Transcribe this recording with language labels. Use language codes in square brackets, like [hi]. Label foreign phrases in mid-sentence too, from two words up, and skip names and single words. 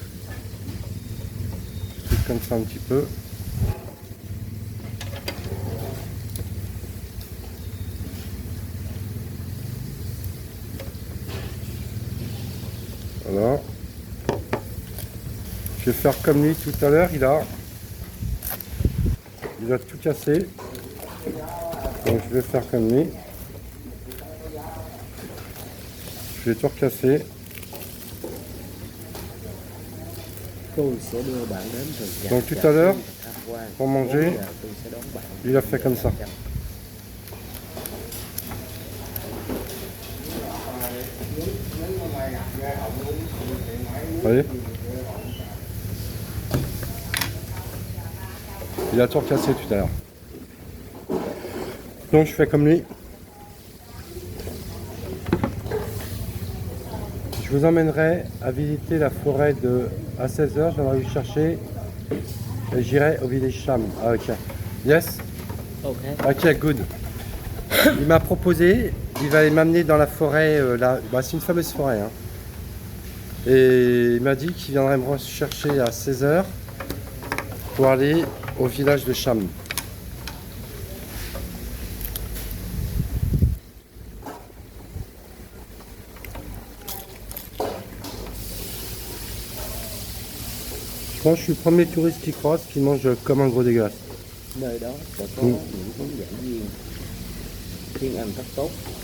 [fr] Comme ça un petit peu. Voilà. Je vais faire comme lui tout à l'heure, il a il a tout cassé. Donc je vais faire comme lui. Je vais tout recasser. [vi] Tôi sẽ đưa bạn đến rừng rậm [fr] Donc tout [vi] Trà [fr] à l'heure, [vi] Sư tham quan. [fr] pour manger, [vi] 4 giờ tôi sẽ đón bạn. [fr] il a fait comme ça. Vous voyez? Il a tout recassé tout à l'heure. Donc je fais comme lui. Je vous emmènerai à visiter la forêt à 16 h. Je viendrai vous chercher et j'irai au village Cham. [en] Ah, ok. Yes? Ok. Ok, good. [fr] Il m'a proposé, il va aller m'amener dans la forêt, là. Bah, c'est une fameuse forêt. Hein. Et il m'a dit qu'il viendrait me chercher à 16 h pour aller au village de Cham. Je pense que je suis le premier touriste qui croise qui mange comme un gros dégueulasse. [vi] Nơi đó sẽ có Ừ. những hướng dẫn viên tiếng Anh rất tốt.